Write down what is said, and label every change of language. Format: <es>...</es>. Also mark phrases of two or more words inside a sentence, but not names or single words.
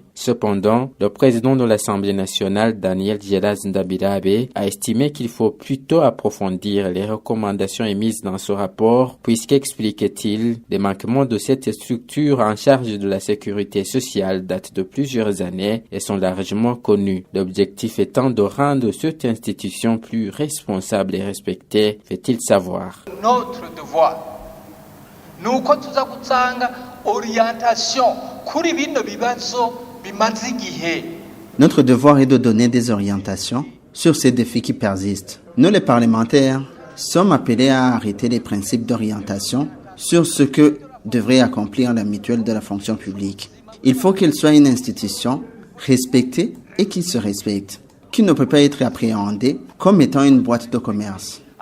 <fr>Cependant, le président de l'Assemblée nationale, Daniel Gelaz Ndabirabe, a estimé qu'il faut plutôt approfondir les recommandations émises dans ce rapport, puisqu'expliquait-il, les manquements de cette structure en charge de la sécurité sociale datent de plusieurs années et sont largement connus. L'objectif étant de rendre cette institution plus responsable et respectée, fait-il savoir. Notre devoir, nous</fr> <rn>gutanga orientation kuri bino bibazo bimaze igihe.</rn> <fr>Notre devoir est de donner des orientations sur ces défis qui persistent. Nous, les parlementaires, sommes appelés à arrêter les principes d'orientation sur ce que devrait accomplir la mutuelle de la fonction publique. Il faut qu'elle soit une institution respectée et qui se respecte, qui ne peut pas être appréhendée comme étant une boîte de commerce.</fr>